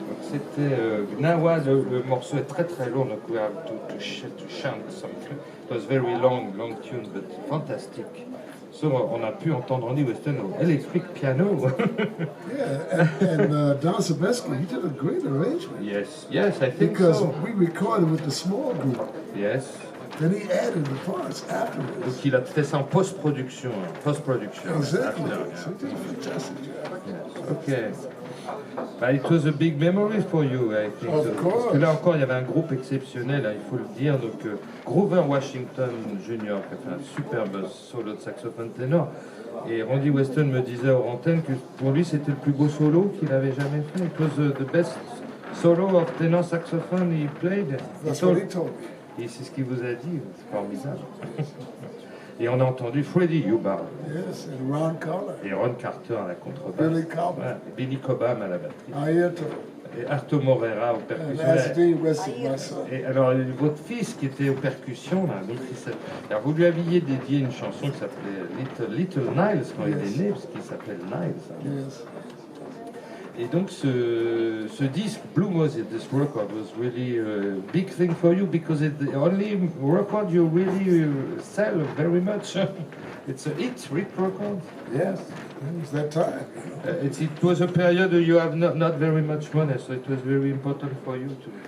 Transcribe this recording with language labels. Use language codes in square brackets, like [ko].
[fr] C'était Gnawa, le morceau est très long, donc [en] we have to chant something. It was very long tune, but fantastic. [fr] So on a pu entendre Randy Weston au electric piano. [en] Yeah, and Don Sebesky, he did a great arrangement. Yes, I think because so. we recorded with the small group. Yes. Then he added the parts afterwards. [fr] Donc il a fait ça en post-production. [en] Exactly. After, yeah. So he did a fantastic job. Yes. Okay. Bah, it was a big memory for you, I think. Of course. [fr] Parce que là encore, il y avait un groupe exceptionnel, hein, il faut le dire. Donc, Grover Washington Jr., qui a fait un superbe solo de saxophone ténor. Et Randy Weston me disait hors antenne que pour lui, c'était le plus beau solo qu'il avait jamais fait. [en] It was the best solo of tenor saxophone he played. That's what he told me. [fr] Et c'est ce qu'il vous a dit, c'est formidable. Et on a entendu Freddie Hubbard. [en] Yes, and Ron Carter. [fr] Et Ron Carter à la contrebasse. Billy Cobham. Ouais, Billy Cobham à la batterie. Ayeto. Et Arto Morera aux [en] And [fr] percussions. [en] Weston, my son. [fr] Et alors, votre fils qui était aux percussions, là, alors vous lui aviez dédié une chanson qui s'appelait Little Niles quand il est né, parce qu'il s'appelle Niles. [en] Yes. [fr] Et donc ce disque, [en] Blue Moses, this record was really a big thing for you because it's the only record you really sell very much. It's a hit record. Yes, it was that time. It was a period you have not very much money, so it was very important for you to.